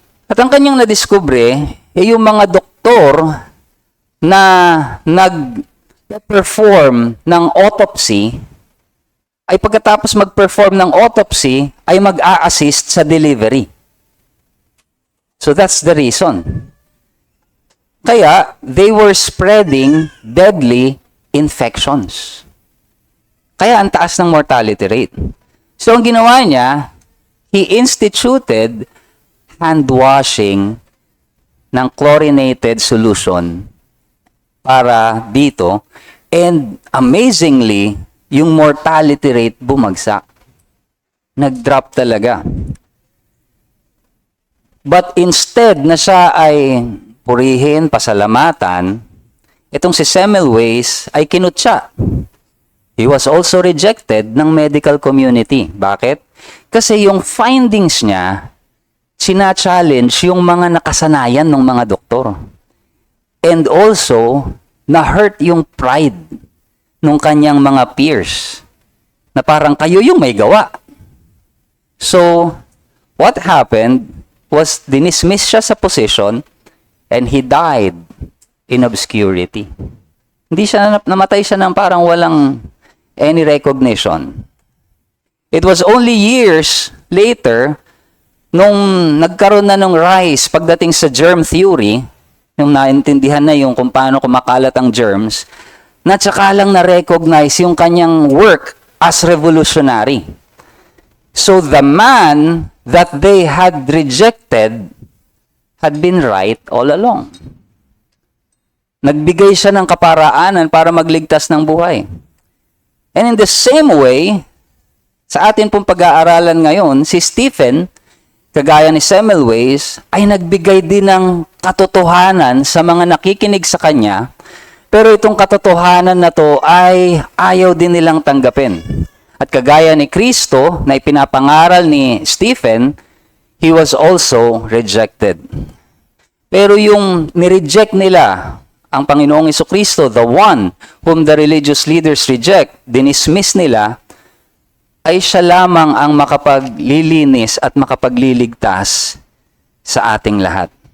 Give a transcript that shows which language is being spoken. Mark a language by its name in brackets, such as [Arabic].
[Filipino] At ang kanyang nadiskubre, yung mga doktor na nag-perform ng autopsy, ay pagkatapos mag-perform ng autopsy, ay mag-a-assist sa delivery. [English] So that's the reason. Kaya, they were spreading deadly infections. [Filipino] Kaya ang taas ng mortality rate. [English] So [Filipino] ang ginawa niya, [English] he instituted hand washing ng chlorinated solution [Filipino] para dito, [English] and amazingly, [Filipino] yung [English] mortality rate [Filipino] bumagsak. Nag-drop talaga. [English] But instead [Filipino] na siya ay purihin, pasalamatan, itong si Semmelweis ay kinutya. [English] He was also rejected ng medical community. [Filipino] Bakit? Kasi yung findings niya, sina-challenge yung mga nakasanayan ng mga doktor. [English] And also, [Filipino] na-hurt yung pride ng kanyang mga peers. Na parang kayo yung may gawa. [English] So, what happened was [Filipino] dinismiss siya sa [English] position and he died in obscurity. [Filipino] Hindi siya, namatay siya ng parang walang [English] any recognition. It was only years later [Filipino] nung nagkaroon na ng rise pagdating sa germ theory, yung naintindihan na yung kung paano kumakalat ang germs, na tsaka lang na-recognize yung kanyang [English] work as revolutionary. So the man that they had rejected had been right all along. [Filipino] Nagbigay siya ng kaparaanan para magligtas ng buhay. [English] And in the same way, [Filipino] sa atin pong pag-aaralan ngayon, si Stephen, kagaya ni Semmelweis, ay nagbigay din ng katotohanan sa mga nakikinig sa kanya, pero itong katotohanan na to ay ayaw din nilang tanggapin. At kagaya ni Kristo na ipinapangaral ni Stephen, [English] he was also rejected. [Filipino] Pero yung nireject nila ang Panginoong Jesucristo, [English] the one whom the religious leaders reject, [Filipino] dinismiss nila, ay siya lamang ang makapaglilinis at makapagliligtas sa ating lahat.